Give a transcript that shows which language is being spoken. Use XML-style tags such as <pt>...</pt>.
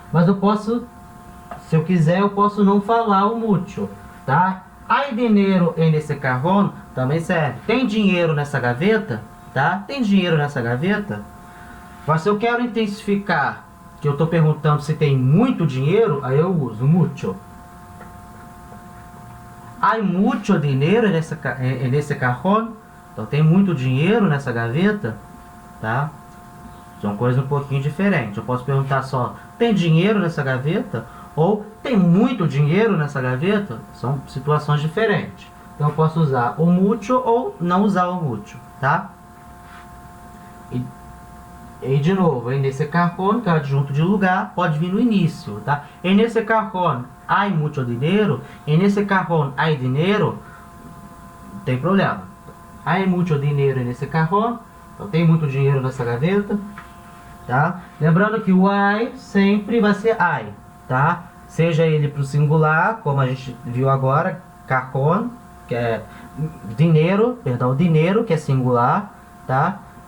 <pt>Mas eu posso, se eu quiser, eu posso não falar o mucho, tá?</pt> <es>Hay dinero en ese cajón</es> <pt>também serve. Tem dinheiro nessa gaveta? Tá? Tem dinheiro nessa gaveta? Mas se eu quero intensificar, que eu estou perguntando se tem muito dinheiro, aí eu uso mucho.</pt> <es>Hay mucho dinero en ese cajón?</es> <pt>Então tem muito dinheiro nessa gaveta? Tá? São coisas um pouquinho diferentes. Eu posso perguntar só, tem dinheiro nessa gaveta? Ou tem muito dinheiro nessa gaveta? São situações diferentes. Então eu posso usar o mucho ou não usar o mucho, tá? E de novo,</pt> <es>en ese cajón,</es> <pt>que é o adjunto de lugar, pode vir no início, tá?</pt> <es>En ese cajón hay mucho dinero. En ese cajón hay dinero.</es> <pt>Não tem problema.</pt> <es>Hay mucho dinero en ese cajón.</es> <pt>Então tem muito dinheiro nessa gaveta, tá? Lembrando que o hay sempre vai ser hay, tá? Seja ele para o singular, como a gente viu agora, cajón, que é dinheiro, que é singular, tá?</pt>